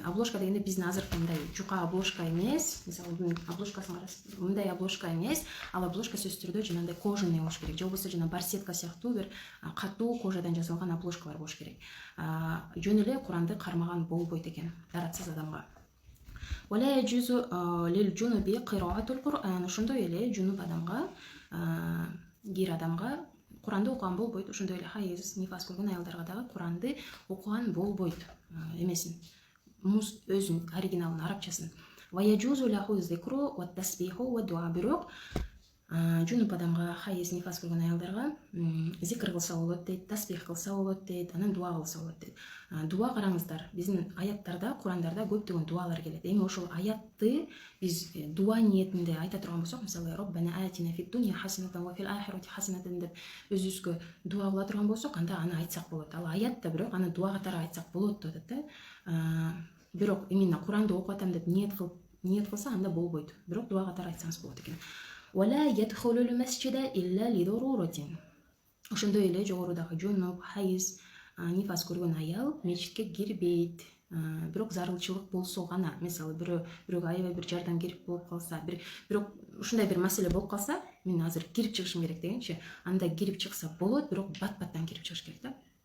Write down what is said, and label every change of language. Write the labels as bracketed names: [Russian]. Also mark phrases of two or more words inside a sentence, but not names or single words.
[Kyrgyz] Обложка дегенде биздин азыркы мындай жука обложка эмес, мисалы бунун обложкасын карасыз, мындай обложка эмес, ал обложка сөзсүз түрдө жанагындай кожаный болуш керек. Же болбосо жана барсетка сыяктуу бир катуу кожадан жасалган обложкалар болуш керек. Жөн эле Куранды кармаган болбойт экен даратсыз адамга. [Arabic] ولا يجوز للجنب قراءة القرآن. [Kyrgyz] Ошондой эле жунуп адамга, кир адамга Куранды окуган болбойт. Ошондой эле хайыз, нифас көргөн аялдарга дагы Куранды окуган болбойт. Эмесин, өзүн оригиналын арабчасын. [Arabic] ويجوز له ذكر وتسبيح ودعاء. [Kyrgyz] Бирок жунуп адамга, хайыз, нифас көргөн аялдарга зикр кылса болот дейт, тасбих кылса болот дейт, анан дуа кылса болот дейт. Дуа караңыздар, биздин аяттарда, Курандарда көптөгөн дуалар келет. Эми ошол аятты биз дуа ниетинде айта турган болсок, мисалы [Arabic] ربنا آتنا في الدنيا حسنة وفي الآخرة حسنة [Kyrgyz] деп өзүбүзгө дуа кыла турган болсок, анда аны айтсак болот. Ал аятта бирок аны дуа катары айтсак болот деп атат да. Бирок именно Куранды окуп атам деп ниет кылса анда болбойт. Бирок дуа катары айтсаңыз болот экен. [Arabic] ولا يدخل المسجد إلا لضرورة. [Kyrgyz] Ошондой эле жогорудагы жунуп, хайыз, нифас көргөн аял мечитке кирбейт. Бирок зарылчылык болсо гана, мисалы бирөөгө аябай бир жардам керек болуп калса, бирок ушундай бир маселе болуп калса, мен азыр кирип чыгышым керек дегенчи, анда кирип чыкса болот, бирок бат-баттан кирип чыгыш керек да.